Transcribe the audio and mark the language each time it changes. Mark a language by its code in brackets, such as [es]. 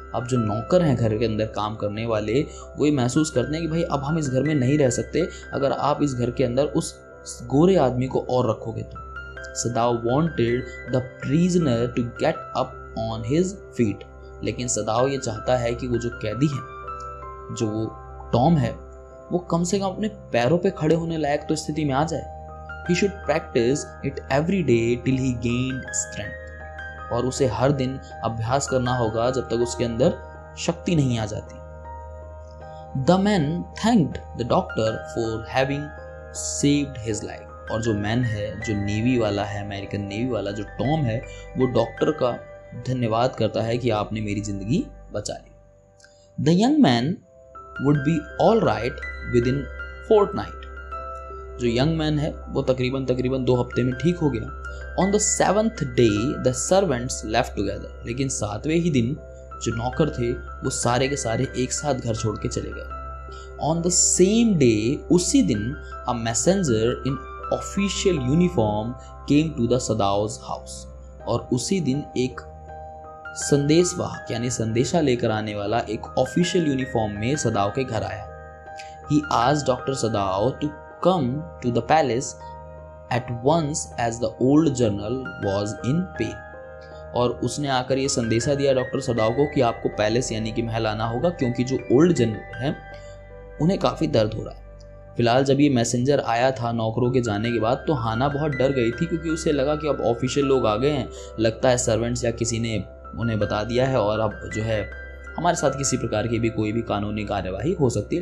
[hi] अब जो नौकर हैं घर के अंदर काम करने वाले, वो ये महसूस करते हैं कि भाई अब हम इस घर में नहीं रह सकते अगर आप इस घर के अंदर उस गोरे आदमी को और रखोगे तो। [en] Sadao wanted the prisoner to get up on his feet. [hi] लेकिन सदाओ ये चाहता है कि वो जो कैदी है, जो वो टॉम है, वो कम से कम अपने पैरों पे खड़े होने लायक तो स्थिति में आ जाए। [en] He should practice it every day till he gained strength. [hi] और उसे हर दिन अभ्यास करना होगा जब तक उसके अंदर शक्ति नहीं आ जाती। [en] The man thanked the doctor for having saved his life. [hi] और जो मैन है, जो नेवी वाला है, अमेरिकन नेवी वाला जो टॉम है, वो डॉक्टर का धन्यवाद करता है कि आपने मेरी जिंदगी बचा ली। [en] The young man would be all right within fortnight. [hi] जो यंग मैन है वो तकरीबन 2 हफ्ते में ठीक हो गया. [en] On the 7th day the servants left together. [hi] लेकिन 7वें ही दिन जो नौकर थे वो सारे के सारे एक साथ घर छोड़ के चले गए. [en] On the same day, [hi] उसी दिन [en] a messenger in official uniform came to the Sadao's house. [hi] और उसी दिन एक संदेशवाहक यानी संदेशा लेकर आने वाला एक ऑफिशियल यूनिफॉर्म में सदाओ के घर आया. [en] He asked Dr. Sadao to come to the palace at once as the old general was in pain. [hi] और उसने आकर ये संदेशा दिया डॉक्टर सदाओ को कि आपको पैलेस यानी कि महल आना होगा क्योंकि जो ओल्ड जनरल है उन्हें काफ़ी दर्द हो रहा है. फिलहाल जब ये मैसेंजर आया था नौकरों के जाने के बाद तो हाना बहुत डर गई थी क्योंकि उसे लगा कि अब ऑफिशियल लोग आ गए हैं, लगता है सर्वेंट्स या किसी ने उन्हें बता दिया है और अब जो है हमारे साथ किसी प्रकार की भी कोई भी कानूनी कार्यवाही हो सकती है.